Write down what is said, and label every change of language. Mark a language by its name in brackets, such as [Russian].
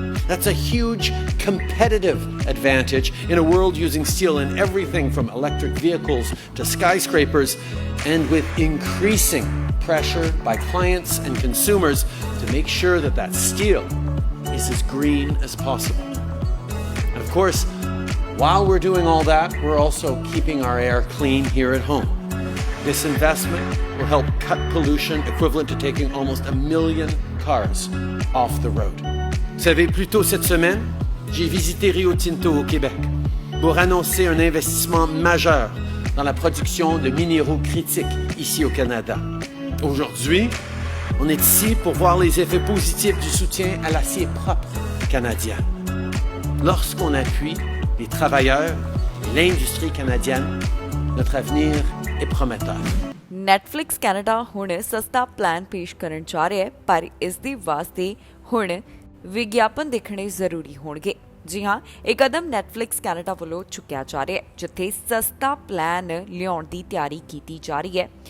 [English] That's a huge competitive advantage in a world using steel in everything from electric vehicles to skyscrapers, and with increasing pressure by clients and consumers to make sure that that steel is as green as possible. And of course, while we're doing all that, we're also keeping our air clean here at home. This investment will help cut pollution equivalent to taking almost 1 million cars off the road. [French] Vous savez, plus tôt cette semaine, j'ai visité Rio Tinto au Québec pour annoncer un investissement majeur dans la production de minéraux critiques ici au Canada. Aujourd'hui, on est ici pour voir les effets positifs du soutien à l'acier propre canadien. Lorsqu'on appuie les travailleurs et l'industrie canadienne, notre avenir est prometteur. [Punjabi] Netflix Canada ਹੁਣ ਸਸਤਾ plan ਪੇਸ਼ ਕਰਨ ਜਾ ਰਿਹਾ ਹੈ, ਪਰ ਇਸ ਦੇ ਵਾਸਤੇ ਹੁਣ ਵਿਗਿਆਪਨ ਦੇਖਣੇ ਜ਼ਰੂਰੀ ਹੋਣਗੇ। ਜੀ ਹਾਂ, ਇਹ ਕਦਮ ਨੈਟਫਲਿਕਸ ਕੈਨੇਡਾ ਵੱਲੋਂ ਚੁੱਕਿਆ ਜਾ ਰਿਹਾ ਹੈ, ਜਿੱਥੇ ਸਸਤਾ ਪਲਾਨ ਲਿਆਉਣ ਦੀ ਤਿਆਰੀ ਕੀਤੀ ਜਾ ਰਹੀ ਹੈ।